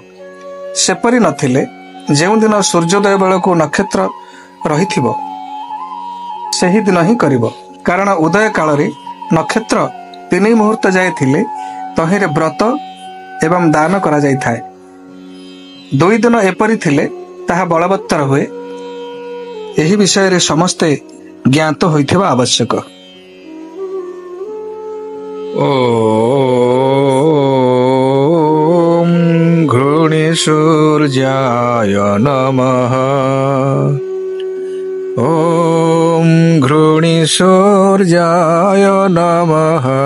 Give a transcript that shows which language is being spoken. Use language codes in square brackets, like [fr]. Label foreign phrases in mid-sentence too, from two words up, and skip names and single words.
[or] ସେପରି ନଥିଲେ ଯେଉଁ ଦିନ ସୂର୍ଯ୍ୟୋଦୟ ବେଳ କୁ ନକ୍ଷତ୍ର ରହିଥିବ ସେହି ଦିନ ହିଁ କରିବ, କାରଣ ଉଦୟ କାଳ ରେ ନକ୍ଷତ୍ର 3 ମୁହୂର୍ତ୍ତ ଯାଏ ଥିଲେ ତାହିରେ ବ୍ରତ ଏବଂ ଦାନ କରା ଯାଇ ଥାଏ। 2 ଦିନ ଏପରି ଥିଲେ ତାହା ବଳବତ୍ତର ହୁଏ। ଏହି ବିଷୟ ରେ ସମସ୍ତେ ଜ୍ଞାତ ହୋଇଥିବା ଆବଶ୍ୟକ। [sa] ओम घृणी सूर्याय नमः। ओम घृणी सूर्याय नमः।